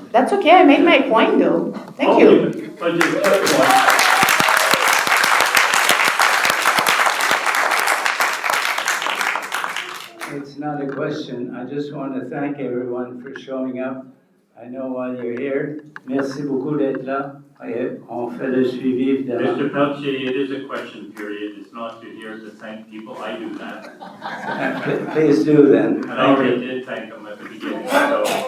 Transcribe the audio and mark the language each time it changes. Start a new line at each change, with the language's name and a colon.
English: That's okay, I made my point though. Thank you. But just a quick one. It's not a question. I just want to thank everyone for showing up. I know why you're here.
French: Merci beaucoup d'être là. Et on fait le suivi, évidemment.
English: Mr. Peltier, it is a question period. It's not to here to thank people. I do that. Please do then. And I already did thank them at the beginning, so.